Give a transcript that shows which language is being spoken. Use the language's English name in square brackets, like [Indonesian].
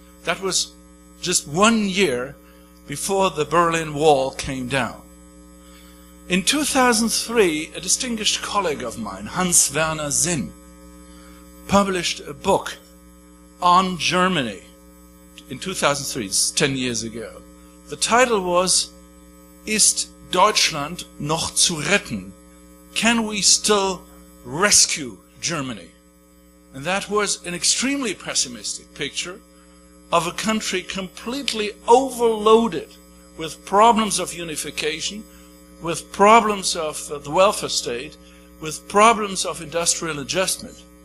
[English] That was just 1 year before the Berlin Wall came down. In 2003, a distinguished colleague of mine, Hans Werner Sinn, published a book on Germany in 2003, it's 10 years ago. The title was [German] Ist Deutschland noch zu retten? [English] Can we still rescue Germany? And that was an extremely pessimistic picture of a country completely overloaded with problems of unification, with problems of the welfare state, with problems of industrial adjustment.